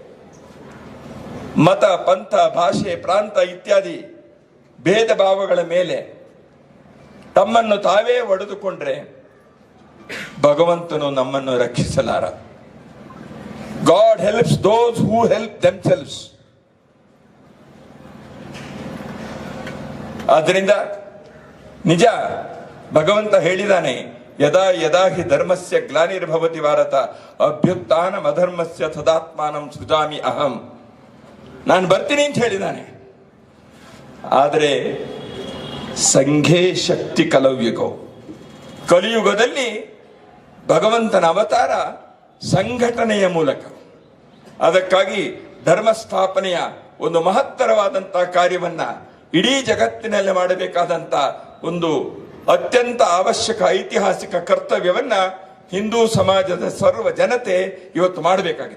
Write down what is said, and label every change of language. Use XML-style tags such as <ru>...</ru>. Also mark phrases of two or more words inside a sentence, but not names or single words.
<kn>ಹಿಂದೂಗಳೇ ಮತ, ಪಂಥ, ಭಾಷೆ, ಪ್ರಾಂತ ಇತ್ಯಾದಿ ಭೇದ ಭಾವಗಳ ಮೇಲೆ ತಮ್ಮನ್ನು ತಾವೇ ಒಡೆದುಕೊಂಡ್ರೆ ಭಗವಂತನು ನಮ್ಮನ್ನು ರಕ್ಷಿಸಲಾರ.</kn> <en>God helps those who help themselves.</en> <kn>ಆದ್ದರಿಂದ ನಿಜ ಭಗವಂತ ಹೇಳಿದಾನೆ,</kn> <sa>ಯದಾ ಯದಾ ಹಿ ಧರ್ಮಸ್ಯ ಗ್ಲಾನಿರ್ಭವತಿ ಭಾರತ ಅಭ್ಯುತ್ಥಾನಂ ಅಧರ್ಮಸ್ಯ ತದಾತ್ಮಾನಂ ಸೃಜಾಮಿ ಅಹಂ.</sa> <kn>ನಾನು ಬರ್ತೀನಿ ಅಂತ ಹೇಳಿದಾನೆ. ಆದರೆ</kn> <sa>ಸಂಘೇ ಶಕ್ತಿ ಕಲವ್ಯುಗೋ,</sa> <kn>ಕಲಿಯುಗದಲ್ಲಿ ಭಗವಂತನ ಅವತಾರ ಸಂಘಟನೆಯ ಮೂಲಕ. ಅದಕ್ಕಾಗಿ ಧರ್ಮ ಸ್ಥಾಪನೆಯ ಒಂದು ಮಹತ್ತರವಾದಂತಹ ಕಾರ್ಯವನ್ನ ಇಡೀ ಜಗತ್ತಿನಲ್ಲಿ ಮಾಡಬೇಕಾದಂತ ಒಂದು ಅತ್ಯಂತ ಅವಶ್ಯಕ ಐತಿಹಾಸಿಕ ಕರ್ತವ್ಯವನ್ನ ಹಿಂದೂ ಸಮಾಜದ ಸರ್ವ ಜನತೆ ಇವತ್ತು ಮಾಡಬೇಕಾಗಿದೆ.</kn>